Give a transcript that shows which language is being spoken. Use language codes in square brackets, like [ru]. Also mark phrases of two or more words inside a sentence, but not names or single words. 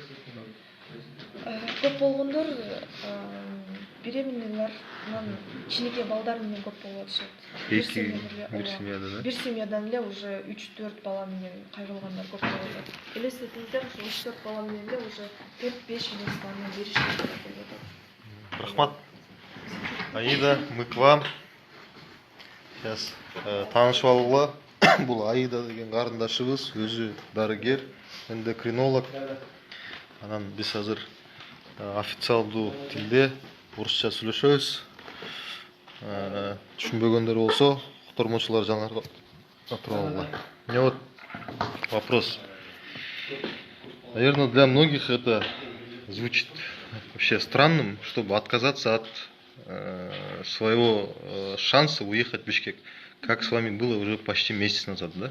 [ky] Көп болгондор беременныйлар, анан кичинекей балдар менен көп болуп атышат. Бир семьядан, да? Бир семьядан эле уже 3-4 бала менен кайрылгандар көп болуп атат. Элестетиңиздер, 3-4 бала менен эле уже 4-5 месяцтан беришкен болуп атат. Рахмат. Аида, [ru] мы к вам. Сейчас [ky] таанышып алгыла. Бул Аида деген карындашыбыз, өзү дарыгер, эндокринолог. Анан биз азыр официалдуу тилде орусча сүйлөшөбүз. Түшүнбөгөндөр болсо, котормочулар жаңарга туруп алгыла. [ru] Мне вот вопрос. Наверное, для многих это звучит вообще странным, чтобы отказаться от своего шанса уехать в Бишкек. Как с вами было уже почти месяц назад, да?